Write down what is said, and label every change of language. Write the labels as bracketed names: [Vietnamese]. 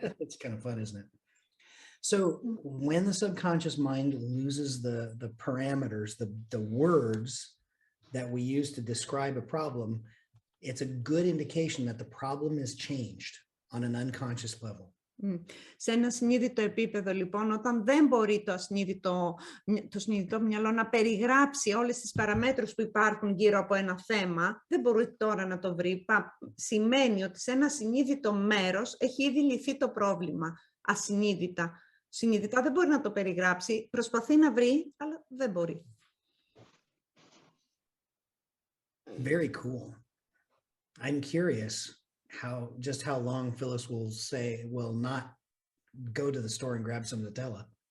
[English] It's kind of fun, isn't it? So when the subconscious mind loses the parameters, the words that we use to describe a problem, it's a good indication that the problem is changed on an unconscious level. [Greek] Σε ένα συνείδητο επίπεδο, λοιπόν, όταν δεν μπορεί το συνείδητο μυαλό να περιγράψει όλες τις παραμέτρους που υπάρχουν γύρω από ένα θέμα, δεν μπορεί τώρα να το βρει, σημαίνει ότι σε ένα συνείδητο μέρος έχει ήδη λυθεί το πρόβλημα, ασυνείδητα. Συνειδητά δεν μπορεί να το περιγράψει, προσπαθεί να βρει, αλλά δεν μπορεί. [English] Very cool. I'm curious just how long Phyllis will not go to the store and grab some Nutella.